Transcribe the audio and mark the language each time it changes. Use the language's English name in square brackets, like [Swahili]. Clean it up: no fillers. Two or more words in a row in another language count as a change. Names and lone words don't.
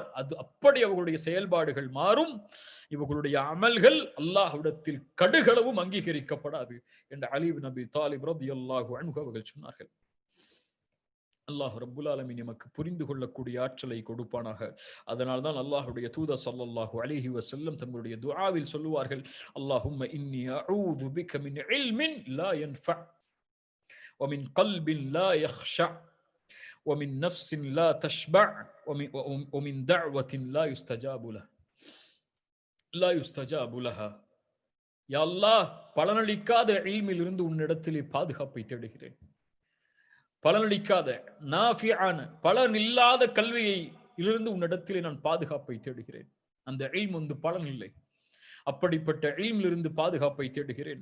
[Tamil] அது அப்படி அவர்களுடைய செயல்பாடுகள் மாறும். இவர்களுடைய அமல்கள் அல்லாஹ்விடத்தில் கடுகளவும் அங்கீகரிக்கப்படாது என்று அலி இப்னு அபி தாலிப் [Arabic] رضي الله عنه [Tamil] அவர்கள் சொன்னார்கள். [Arabic] الله رب العالمين [Tamil] நமக்கு புரிந்து கொள்ளக்கூடிய ஆற்றலை கொடுப்பானாக. அதனால்தான் அல்லாஹ்வுடைய தூதர் [Arabic] صلى الله عليه وسلم [Tamil] தங்களுடைய துஆவில் சொல்லுவார்கள், [Arabic] اللهم إني أعوذ بك من علم لا ينفع ومن قلب لا يخشع ومن نفس لا تشبع ومن دعوة لا يستجاب لها. [Tamil] யா அல்லாஹ், பலனளிக்காத இல்மில் இருந்து உன்னிடத்திலே பாதுகாப்பை தேடுகிறேன். பலனளிக்காத நாஃபிஆன பலனில்லாத கல்வியை இலிருந்து உன்னிடத்திலே நான் பாதுகாப்பை தேடுகிறேன். அந்த இல்ம் பலன் இல்லை. அப்படிப்பட்ட இல்மிலிருந்து பாதுகாப்பை தேடுகிறேன்.